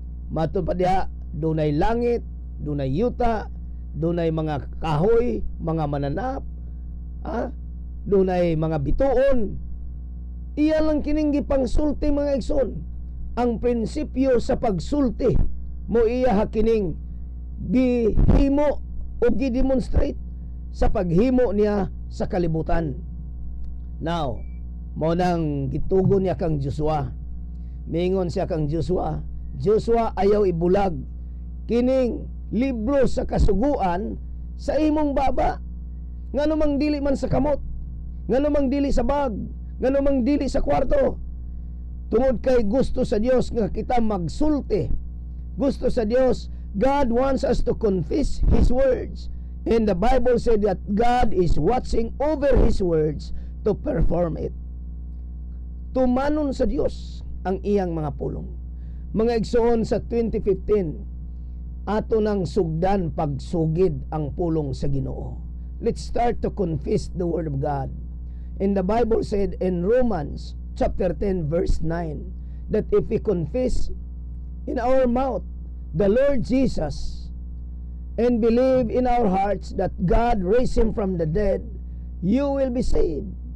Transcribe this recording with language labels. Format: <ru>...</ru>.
<ceb>Matod pa diha, dunay langit, dunay yuta, dunay mga kahoy, mga mananap, dunay mga bituon. Iya lang kining gipangsulti mga igsoon. Ang prinsipyo sa pagsulti mo iya hakining gihimo o gidemonstrate sa paghimo niya sa kalibutan. Now, mo nang gitugon niya kang Joshua. Mingon siya kang Joshua, Joshua, ayaw ibulag kining libro sa kasuguan sa imong baba. Nganumang dili man sa kamot, nganumang dili sa bag, nganumang dili sa kwarto. Tungod kay gusto sa Dios nga kita magsulti. Gusto sa Dios,</ceb> <en>God wants us to confess His words. And the Bible said that God is watching over His words to perform it.</en> <ceb>Tumanon sa Dios ang iyang mga pulong. Mga igsoon, sa 2015, ato nang sugdan pagsugid ang pulong sa Ginoo.</ceb> <en>Let's start to confess the Word of God. And the Bible said in Romans chapter 10 verse 9 that if we confess in our mouth the Lord Jesus and believe in our hearts that God raised Him from the dead, you will be saved.</en>